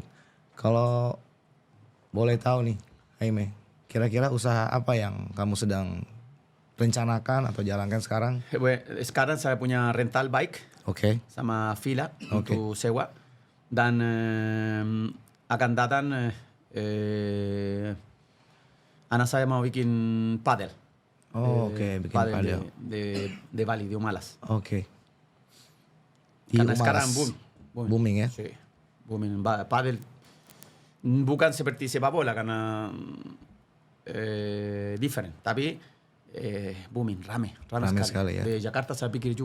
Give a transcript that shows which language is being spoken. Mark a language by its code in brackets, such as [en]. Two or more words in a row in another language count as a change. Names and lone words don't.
[id] Kalau boleh tahu nih, Jaime, kira-kira usaha apa yang kamu sedang rencanakan atau jalankan sekarang? Sekarang saya punya rental bike Oke. sama fila Oke. untuk sewa dan akan datang anak saya mau bikin padel. Oh, oke, bikin padel. [es] De Bali, de Humalas. [id] Oke. Di Karena Umalas. sekarang Booming ya? [es] Sí, booming. [id] Padel bukan seperti sepak bola karena different, tapi booming, rame Rame sekali ya. Di Jakarta saya pikir juga.